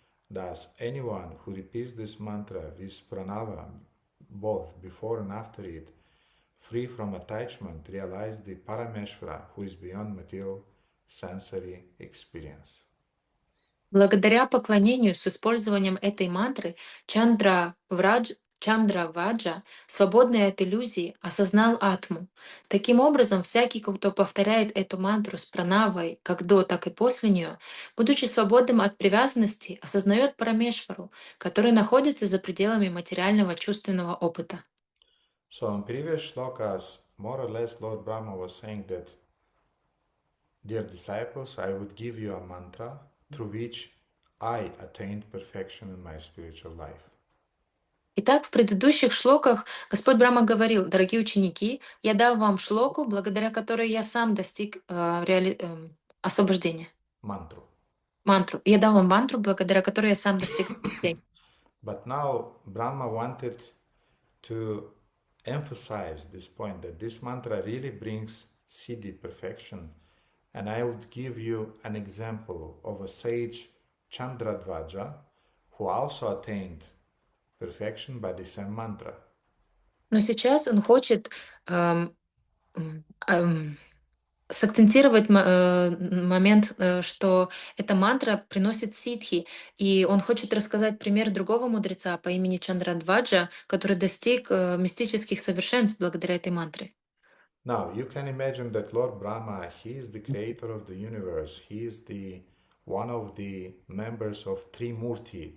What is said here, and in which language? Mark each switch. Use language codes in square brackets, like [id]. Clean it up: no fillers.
[en] Thus, anyone who repeats this mantra with pranava, both before and after it, free from attachment, realized the Parameshvara, who is beyond material sensory experience. [ru] Благодаря поклонению с использованием этой мантры Чандра Ваджа, свободный от иллюзий, осознал атму. Таким образом, всякий, кто повторяет эту мантру с пранавой как до, так и после нее, будучи свободным от привязанности, осознает Парамешвару, который находится за пределами материального чувственного опыта. [en] So in previous shlokas, more or less Lord Brahma was saying that, dear disciples, I would give you a mantra through which I attained perfection in my spiritual life. [ru] Итак, в предыдущих шлоках Господь Брахма говорил: «Дорогие ученики, я дам вам шлоку, благодаря которой я сам достиг освобождения». [en] Mantra. [ru] Мантру. Я дам вам мантру, благодаря которой я сам достиг освобождения. [en] But now Brahma wanted to emphasize this point that this mantra really brings siddhi, perfection, and I would give you an example of a sage Chandradvaja who also attained perfection by the same mantra. [ru] Но сейчас он хочет эм, эм, сакцентировать момент, что эта мантра приносит ситхи, и он хочет рассказать пример другого мудреца по имени Чандрадваджа, который достиг мистических совершенств благодаря этой мантре. [en] Now, you can imagine that Lord Brahma, he is the creator of the universe. He is the one of the members of Trimurti.